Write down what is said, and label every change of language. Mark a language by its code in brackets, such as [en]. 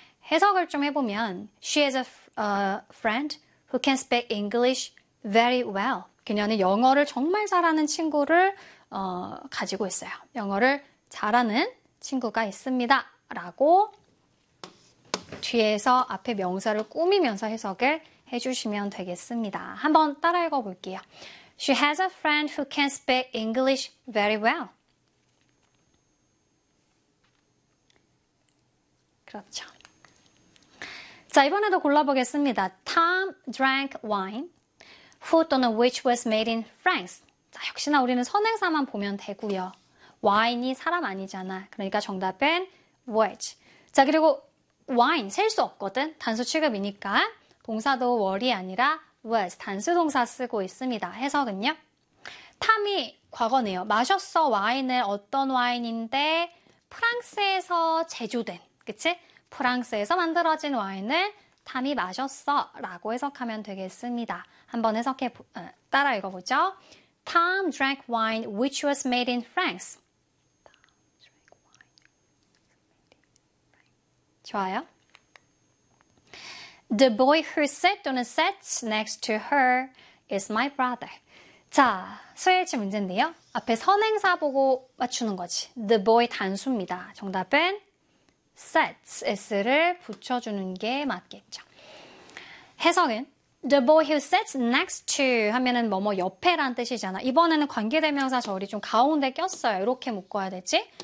[ko] 해석을 좀 해보면, [en] she has a friend who can speak English very well. [ko] 그녀는 영어를 정말 잘하는 친구를, 가지고 있어요. 영어를 잘하는 친구가 있습니다. 라고. 뒤에서 앞에 명사를 꾸미면서 해석을 해주시면 되겠습니다. 한번 따라 읽어볼게요. [en] She has a friend who can speak English very well. [ko] 그렇죠. 자, 이번에도 골라보겠습니다. [en] Tom drank wine. Who [ko] 또는 [en] which was made in France. [ko] 자, 역시나 우리는 선행사만 보면 되고요. wine이 사람 아니잖아. 그러니까 정답은 which. 자, 그리고 wine, 셀수 없거든. 단수 취급이니까. 동사도 were이 아니라 was, 단수 동사 쓰고 있습니다. 해석은요? 탐이 과거네요. 마셨어, 와인을. 어떤 와인인데? 프랑스에서 제조된. 그치? 프랑스에서 만들어진 와인을 탐이 마셨어. 라고 해석하면 되겠습니다. 한번 따라 읽어보죠. [en] Tom drank wine which was made in France. [ko] 좋아요. [en] The boy who sat [ko] 또는 [en] sat next to her is my brother. [ko] 자, 수일치 문제인데요. 앞에 선행사 보고 맞추는 거지. [en] The boy [ko] 단수입니다. 정답은 sat, s를 붙여주는 게 맞겠죠. 해석은 [en] The boy who sits next to [ko] 하면은 뭐뭐 옆에란 뜻이잖아. 이번에는 관계대명사 저울이 좀 가운데 꼈어요. 이렇게 묶어야 되지?